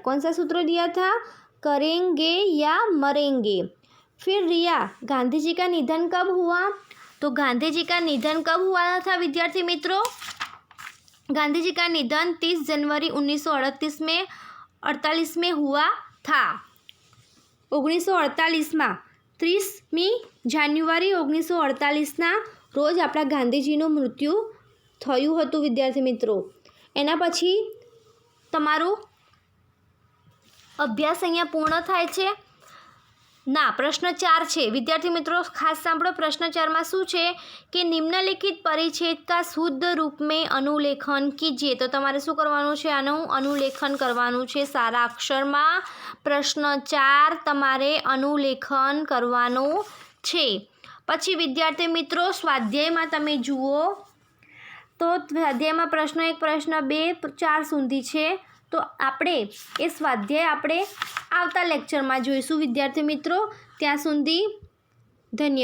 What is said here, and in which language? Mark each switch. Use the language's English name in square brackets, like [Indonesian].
[Hindi] कौन सा सूत्र दिया था? करेंगे या मरेंगे। फिर रिया, गांधी जी का निधन कब हुआ? तो गांधी जी का निधन कब हुआ था विद्यार्थी मित्रों? गांधी जी का निधन 30 जनवरी 1948 में हुआ था। [Gujarati] 1948 में 30મી જાન્યુઆરી 1948 રોજ આપણા ગાંધીજીનું મૃત્યુ થયું હતું વિદ્યાર્થી મિત્રો। એના પછી તમારો અભ્યાસ અહીંયા પૂર્ણ થાય છે। [Hindi] ना प्रश्न 4 है विद्यार्थी मित्रों, [Gujarati] खास सांभळो। [Hindi] प्रश्न 4 में शू है कि निम्नलिखित परिच्छेद का शुद्ध रूप में अनुलेखन कीजिए। [Gujarati] तो तमारे शू करवानुं छे? आनुं अनुलेखन करवानुं छे सारा अक्षर में। प्रश्न 4 तमारे अनुलेखन करवानुं છે। પછી વિદ્યાર્થી મિત્રો સ્વાધ્યાયમાં તમે જુઓ તો સ્વાધ્યાયમાં પ્રશ્ન 1, પ્રશ્ન 2, 4 સુધી છે। તો આપણે એ સ્વાધ્યાય આપણે આવતા લેક્ચરમાં જોઈશું વિદ્યાર્થી મિત્રો। ત્યાં સુધી ધન્યવાદ।